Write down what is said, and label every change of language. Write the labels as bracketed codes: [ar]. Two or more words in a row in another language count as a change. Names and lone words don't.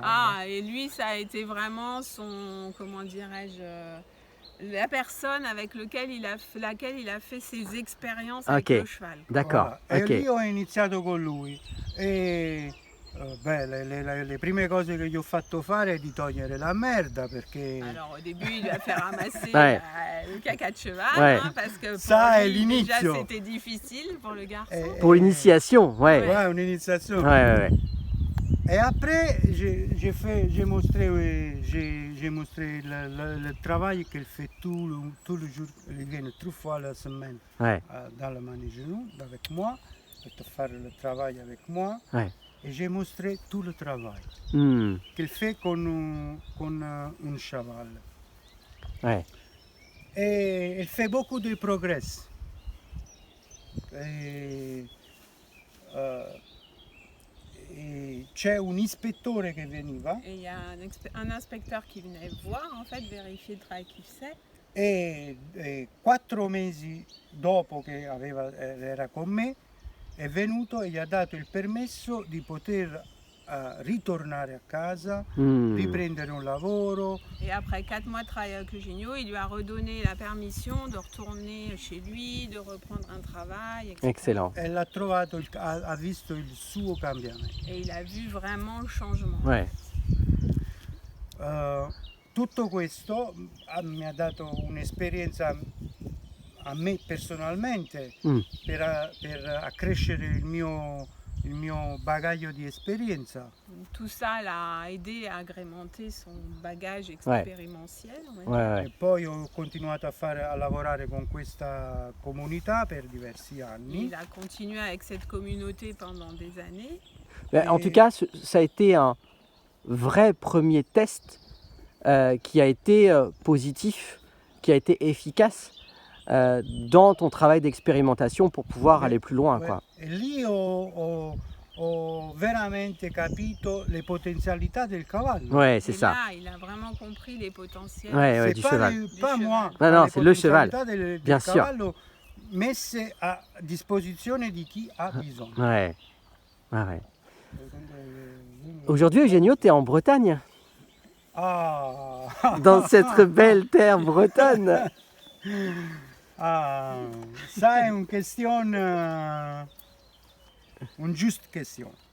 [fr] Ah, et lui, ça a été vraiment son, comment dirais-je, la personne avec laquelle il a fait ses expériences avec Ok. le cheval. d'accord, Voilà. [it] E ok. lì ho iniziato con lui e beh, le prime cose che gli ho fatto fare è di togliere la merda perché [fr] Alors au début, il lui a fait ramasser Ouais. le caca de cheval, Ouais. hein, parce que Ça, pour [it] è [fr] lui, déjà [it] l'inizio. [fr] c'était difficile pour le garçon. Pour l'initiation, ouais. [it] Ouais, un'iniziazione. [fr] Ouais. Et après, j'ai montré le travail qu'elle fait tout le jour. Elle vient 3 fois la semaine Ouais, dans le manège avec moi, pour faire le travail avec moi. ouais. Et j'ai montré tout le travail Hmm, qu'elle fait con un cheval. ouais. Et elle fait beaucoup de progrès. [it] E c'è un ispettore che veniva [fr] Et il y a un inspecteur qui venait voir, en fait, vérifier le travail qu'il faisait. [it] e 4 mesi dopo che era con me è venuto e gli ha dato il permesso di poter ritornare a casa, Hmm, riprendere un lavoro. [fr] Et après 4 mois de travail avec Eugenio, il lui a redonné la permission de retourner chez lui, de reprendre un travail, etc. excellent. [it] E l'ha trovato, ha visto il suo cambiamento. [fr] Et il a vu vraiment le changement. Ouais, [it] Tutto questo mi ha dato un'esperienza a me personalmente Mm. per accrescere il mio bagaglio di esperienza. [fr] Donc, tout ça l'a aidé à agrémenter son bagage expérimentiel. on va dire. ouais, ouais. [it] E poi ho continuato a lavorare con questa comunità per diversi anni. [fr] Il a continué avec cette communauté pendant des années. Mais en Et- tout cas, ça a été un vrai premier test qui a été positif, qui a été efficace dans ton travail d'expérimentation pour pouvoir Ouais, aller plus loin, Ouais. quoi. [it] E lì ho veramente capito le potenzialità del cavallo. [fr] Ouais, c'est Et ça. là, il a vraiment compris les potentiels. Ouais, ouais, C'est du pas, cheval. pas Du moi, cheval. [it] ma [fr] Non, le c'est le cheval. [it] potenzialità del [fr] Bien sûr. [it] cavallo messe a disposizione di chi ha bisogno. [fr] Ouais. Ouais, ouais. Aujourd'hui, Eugenio, tu es en Bretagne, Ah, dans cette belle terre bretonne. ah, ça è une question, une juste question.